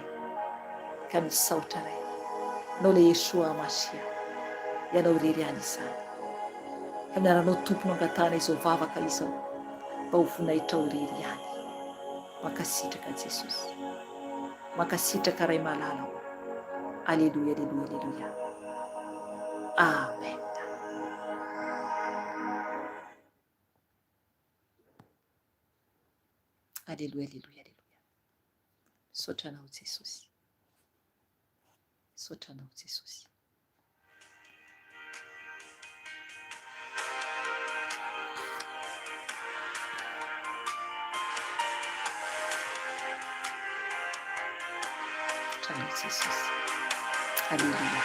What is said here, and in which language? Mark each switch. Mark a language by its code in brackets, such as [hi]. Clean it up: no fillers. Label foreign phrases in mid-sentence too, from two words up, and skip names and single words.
[mg] Ka misaotra ray, ianao ilay Yesoa Masia, ianao irery ihany izany, ka miaranao tompo no angatahana izao vavaka izao, mba ho voninahitra ho irery ihany. Mankasitraka Jesosy, mankasitraka ray malala. Aleluia, aleluia, aleluia. Amen. Aleluia, aleluia, aleluia. Misaotra anao Jesosy, misaotra anao Jesosy. Jesosy, aleluia.